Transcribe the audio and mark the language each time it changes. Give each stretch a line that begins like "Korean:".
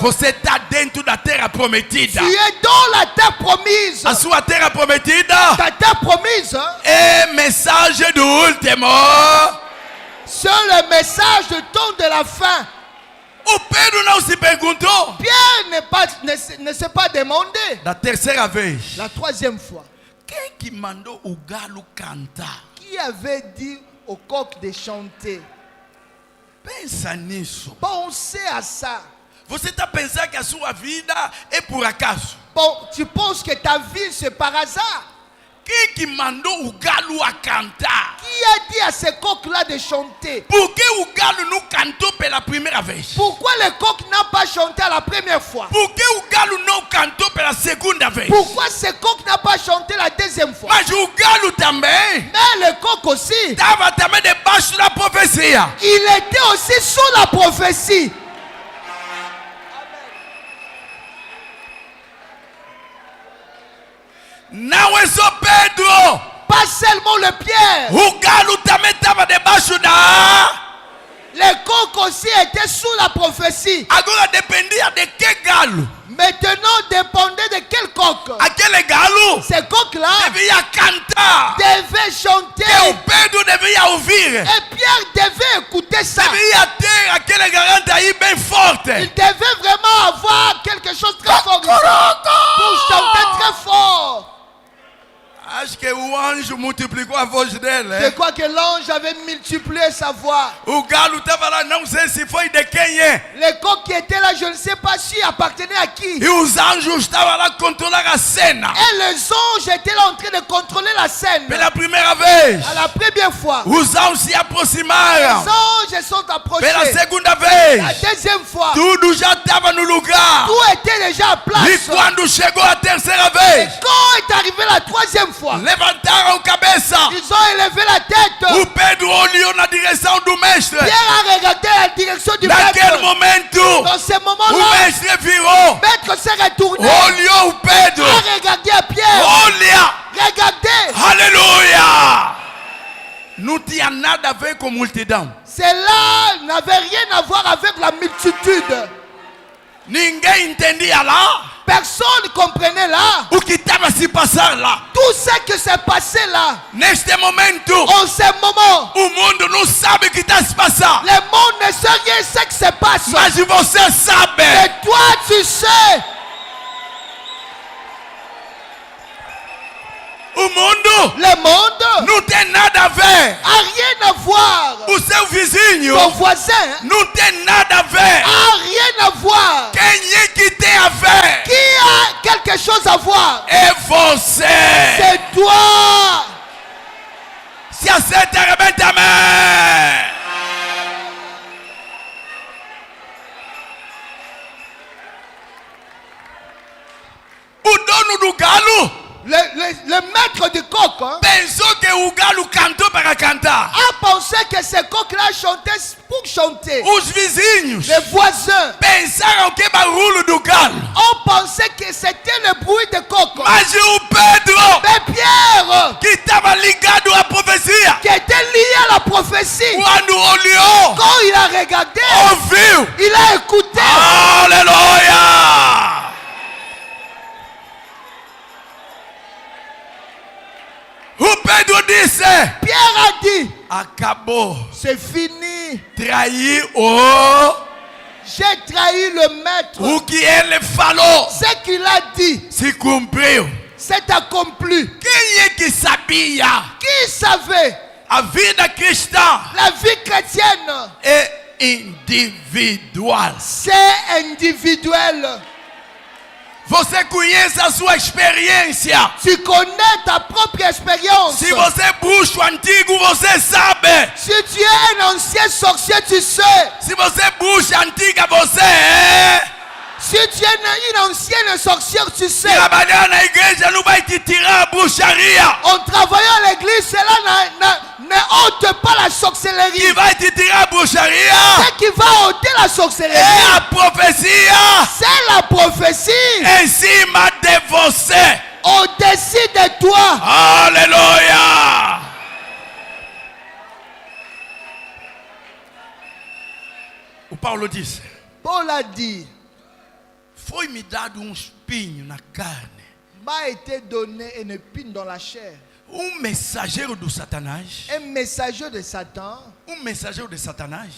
Portuguese: Você está dentro da terra prometida.
French: Tu es dans la terre promise.
Portuguese: A sua terra prometida
French: Ta terre promise, hein,
Portuguese: é mensagem do último.
French: c'est le message du temps de la fin.
Portuguese: O Pedro não se perguntou.
French: Pierre ne s'est pas demandé
Portuguese: Da terceira vez,
French: la troisième fois.
Portuguese: Quem que mandou o galo cantar?
French: Qui avait dit au coq de chanter?
Portuguese: Pensa nisso.
French: Pensez à ça.
Portuguese: Você está pensando que a sua vida é por acaso?
French: Bon, tu penses que ta vie c'est par hasard?
Portuguese: Quem que mandou o galo a cantar?
French: Qui a dit à ce coq-là de chanter?
Portuguese: Por que o galo não cantou pela primeira vez?
French: Pourquoi le coq n'a pas chanté à la première fois?
Portuguese: Por que o galo não cantou pela segunda vez?
French: Pourquoi ce coq n'a pas chanté la deuxième fois?
Portuguese: Mas o galo também
French: Mais le coq aussi,
Portuguese: estava também debaixo da profecia.
French: il était aussi sous la prophétie.
Portuguese: Não é só Pedro.
French: Pas seulement le Pierre.
Portuguese: O galo também estava debaixo da...
French: Le coq aussi était sous la prophétie.
Portuguese: Agora dependia de que galo.
French: Maintenant, dépendait de quel coq.
Portuguese: Aquele galo
French: Ce coq-là
Portuguese: devia cantar.
French: devait
Portuguese: Que
French: chanter.
Portuguese: o Pedro devia ouvir.
French: Et Pierre devait écouter ça.
Portuguese: Devia ter aquele garante aí bem forte.
French: Il devait vraiment avoir quelque chose de très fort ici pour chanter très fort.
Portuguese: Acho que o anjo multiplicou a voz dele.
French: Je crois que l'ange avait multiplié sa voix.
Portuguese: O galo estava lá, não sei se foi de quem é.
French: Le coq qui était là, je ne sais pas si appartenait à qui.
Portuguese: E os anjos estavam lá controlando a cena.
French: Et les anges étaient là en train de contrôler la scène.
Portuguese: Pela primeira vez,
French: À la première fois,
Portuguese: os anjos se
French: les
Portuguese: aproximaram.
French: anges sont approchés.
Portuguese: Pela segunda vez,
French: La deuxième fois,
Portuguese: tudo já estava no lugar.
French: tout était déjà à
Portuguese: E
French: place.
Portuguese: quando chegou a terceira
French: Et
Portuguese: vez,
French: quand est arrivé la troisième fois,
Portuguese: levantaram cabeça.
French: ils ont élevé la tête.
Portuguese: O Pedro olhou na direção do mestre.
French: Pierre a regardé la direction du
Portuguese: Naquele
French: maître.
Portuguese: momento,
French: Dans ce
Portuguese: o
French: moment-là,
Portuguese: mestre virou.
French: le maître s'est retourné.
Portuguese: Olhou o Pedro.
French: A regardé à Pierre.
Portuguese: Olha!
French: Regardez.
Portuguese: Aleluia! Não tinha nada a ver com multidão.
French: Cela n'avait rien à voir avec la multitude.
Portuguese: Ninguém entendia lá
French: Personne ne comprenait là.
Portuguese: o que estava se passando lá.
French: Tout ce qui s'est passé là.
Portuguese: Neste momento,
French: En ce moment,
Portuguese: o mundo não sabe o que está se passando.
French: le monde ne sait rien ce qui se passe.
Portuguese: Mas você sabe.
French: Et toi, tu sais.
Portuguese: O mundo
French: Le monde
Portuguese: não tem nada a ver.
French: a rien à voir.
Portuguese: O seu vizinho
French: Ton voisin
Portuguese: não tem nada a ver.
French: a rien à voir.
Portuguese: Quem é que tem a ver?
French: Qui a quelque chose à voir?
Portuguese: É você.
French: C'est toi.
Portuguese: Se aceita, arrebenta, amém. O dono do galo
French: Le maître du coq hein,
Portuguese: pensou que o galo cantou para cantar.
French: a pensé que ce coq-là chantait pour chanter.
Portuguese: Os vizinhos
French: Les voisins
Portuguese: pensaram que barulho do galo.
French: ont pensé que c'était le bruit de coq.
Portuguese: Mas o Pedro,
French: Mais Pierre,
Portuguese: que estava ligado à profecia,
French: qui était lié à la prophétie,
Portuguese: quando olhou,
French: quand il a regardé,
Portuguese: ouviu.
French: il a écouté.
Portuguese: Aleluia! O Pedro disse:
French: Pierre a dit,
Portuguese: acabou.
French: c'est fini.
Portuguese: Trair o
French: J'ai trahi le maître.
Portuguese: o que ele falou
French: Ce qu'il a dit,
Portuguese: se cumpriu.
French: c'est accompli.
Portuguese: Quem é que sabia?
French: Qui savait?
Portuguese: A vida cristã
French: La vie chrétienne,
Portuguese: é individual.
French: c'est individuel.
Portuguese: Você conhece a sua experiência.
French: Tu connais ta propre expérience.
Portuguese: Se você é bruxo antigo, você sabe.
French: Si tu es un ancien sorcier, tu sais.
Portuguese: Se você é bruxa antiga, você é.
French: Si tu es une ancienne sorcière, tu sais.
Portuguese: Trabalhar na igreja não vai te tirar a bruxaria.
French: En travaillant à l'église, cela ne ôte pas la sorcellerie.
Portuguese: Que vai te tirar a bruxaria
French: Ce qui va ôter la sorcellerie,
Portuguese: é a profecia
French: c'est la prophétie
Portuguese: em cima de você.
French: au-dessus de toi.
Portuguese: Aleluia! O Paulo disse:
French: Paul a dit,
Portuguese: foi-me dado um espinho na carne,
French: m'a été donné une épine dans la chair.
Portuguese: um mensageiro do Satanás,
French: un messager de Satan,
Portuguese: um mensageiro de Satanás,